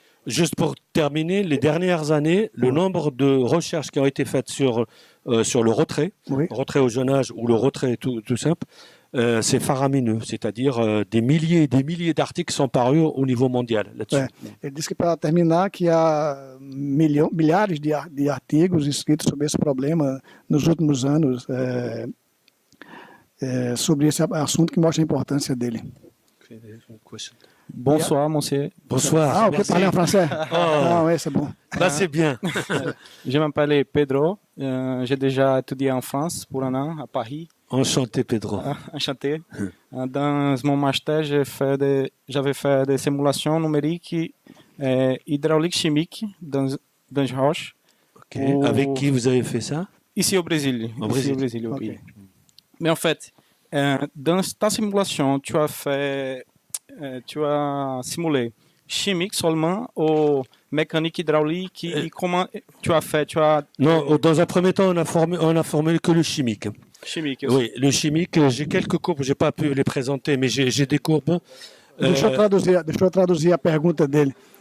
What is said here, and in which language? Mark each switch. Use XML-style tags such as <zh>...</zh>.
<fr>Juste pour terminer, les dernières années, le nombre de recherches qui ont été faites sur le retrait au jeune âge ou le retrait tout simple, c'est faramineux, c'est-à-dire des milliers et des milliers d'articles sont parus au niveau mondial là-dessus.</fr> <pt>Ele disse que, para terminar, que há milhares de artigos escritos sobre esse problema nos últimos anos, sobre esse assunto, que mostra a importância dele.</pt> <fr>Bonsoir, monsieur. Bonsoir. Vous pouvez parler en français? Ah oui, c'est bon. Là, c'est bien. Je m'appelle Pedro. J'ai déjà étudié en France pour un an, à Paris. Enchanté, Pedro. Enchanté. Dans mon master, j'avais fait des simulations numériques hydrauliques chimiques dans des roches.</fr> <en>Okay.</en> <fr>Avec qui vous avez fait ça? Ici au Brésil. Au Brésil.</fr> <en>Okay.</en> <fr>Mais en fait, dans ta simulation, tu as simulé chimique seulement ou mécanique hydraulique et comment tu as fait? Non, dans un premier temps, on a formé que le chimique. Chimique aussi. Oui, le chimique, j'ai quelques courbes, j'ai pas pu les présenter, mais j'ai des courbes.</fr> <pt>Deixa eu traduzir a pergunta dele.</pt>